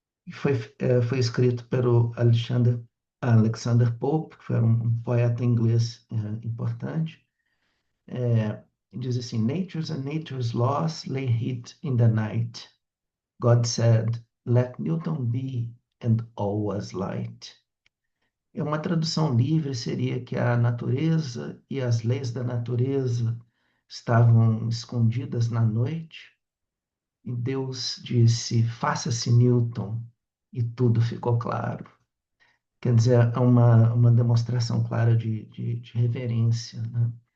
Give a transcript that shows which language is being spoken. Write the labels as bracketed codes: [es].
[pt] Foi escrito pelo Alexander Pope, que foi um poeta inglês importante. Diz assim: [en] Nature's and nature's laws lay hid in the night. God said, Let Newton be, and all was light. [pt] Uma tradução livre seria que a natureza e as leis da natureza estavam escondidas na noite, e Deus disse, faça-se Newton, e tudo ficou claro. Quer dizer, é uma demonstração clara de reverência, né?